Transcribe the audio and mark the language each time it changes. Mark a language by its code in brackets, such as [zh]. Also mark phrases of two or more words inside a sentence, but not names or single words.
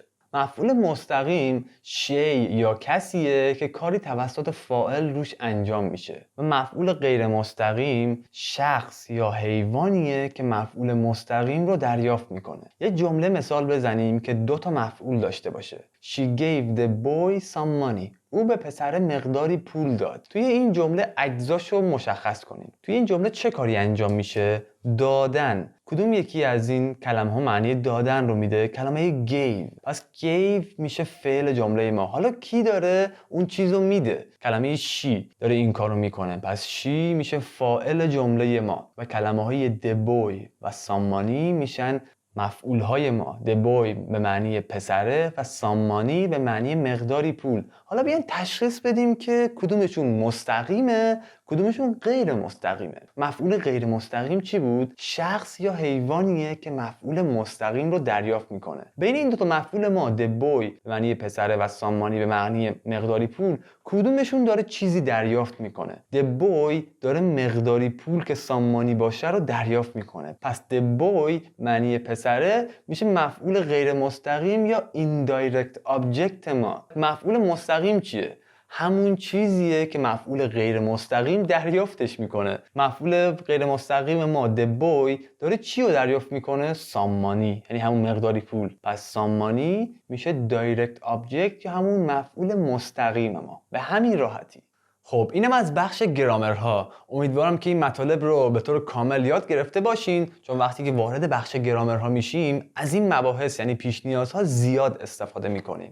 [fa] مفعول مستقیم شی یا کسیه که کاری توسط فاعل روش انجام میشه و مفعول غیر مستقیم شخص یا حیوانیه که مفعول مستقیم رو دریافت میکنه. یه جمله مثال بزنیم که دو تا مفعول داشته باشه. [en] She gave the boy some money. [fa] او به پسر مقداری پول داد. توی این جمله اجزاشو مشخص کنیم. توی این جمله چه کاری انجام میشه؟ دادن. کدوم یکی از این کلمه ها معنی دادن رو میده؟ کلمه gave. پس gave میشه فعل جمله ما. حالا کی داره اون چیز رو میده؟ کلمه she داره این کار رو میکنه. پس she میشه فاعل جمله ما و کلمه های [en] the boy [fa] و [en] some money [fa] میشن مفعول های ما. [en] The boy [fa] به معنی پسره و [en] some money [fa] به معنی مقداری پول. حالا بیاین تشخیص بدیم که کدومشون مستقیمه کدومشون غیر مستقیمه. مفعول غیر مستقیم چی بود؟ شخص یا حیوانیه که مفعول مستقیم رو دریافت میکنه. بین این دو تا مفعول ما [en] the boy [fa] به معنی پسره و [en] some money [fa] به معنی مقداری پول کدومشون داره چیزی دریافت میکنه؟ [en] the boy [fa] داره مقداری پول که [en] some money [fa] باشه رو دریافت میکنه. پس [en] the boy [fa] معنی پسره میشه مفعول غیر مستقیم یا [en] indirect object [fa] ما. مفعول مستقیم چیه؟ همون چیزیه که مفعول غیر مستقیم دریافتش میکنه. مفعول غیر مستقیم ما [en] the boy [fa] داره چی رو دریافت میکنه؟ [en] some money، [fa] یعنی همون مقداری پول. پس [en] some money [fa] میشه [en] direct object [fa] یا همون مفعول مستقیم ما. به همین راحتی. خب اینم از بخش گرامرها. امیدوارم که این مطالب رو به طور کامل یاد گرفته باشین، چون وقتی که وارد بخش گرامرها میشیم از این مباحث یعنی پیش نیازها زیاد استفاده میکنیم.